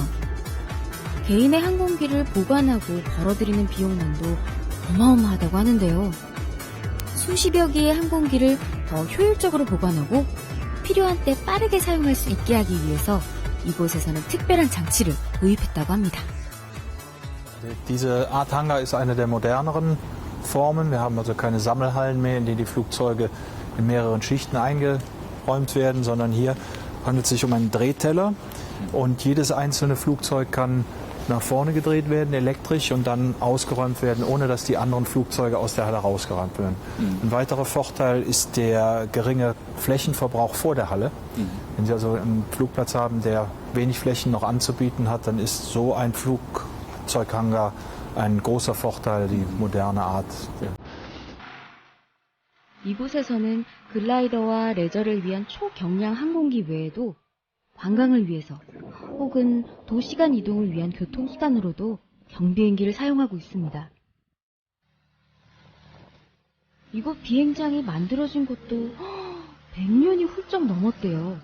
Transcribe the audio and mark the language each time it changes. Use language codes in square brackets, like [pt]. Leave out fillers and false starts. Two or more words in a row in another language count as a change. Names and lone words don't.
[ko] 개인의 항공기를 보관하고 걸어들이는 비용만도 어마어마하다고 하는데요. 수십여 개의 항공기를 더 효율적으로 보관하고 필요한 때 빠르게 사용할 수 있게 하기 위해서 이곳에서는 특별한 장치를 도입했다고 합니다. [de] Diese Art Hangar ist eine der moderneren Formen. Wir haben also keine Sammelhallen mehr, in denen die Flugzeuge in mehreren Schichten eingeräumt werden, sondern hier handelt es sich um einen Drehteller und jedes einzelne Flugzeug kann nach vorne gedreht werden, elektrisch, und dann ausgeräumt werden, ohne dass die anderen Flugzeuge aus der Halle rausgeräumt werden. Ein weiterer Vorteil ist der geringe Flächenverbrauch vor der Halle. Wenn Sie also einen Flugplatz haben, der wenig Flächen noch anzubieten hat, dann ist so ein Flugzeughangar ein großer Vorteil, die moderne Art. [ko] 이곳에서는 글라이더와 레저를 위한 초경량 항공기 외에도 관광을 위해서 혹은 도시간 이동을 위한 교통수단으로도 경비행기를 사용하고 있습니다. 이곳 비행장이 만들어진 것도 100년이 훌쩍 넘었대요.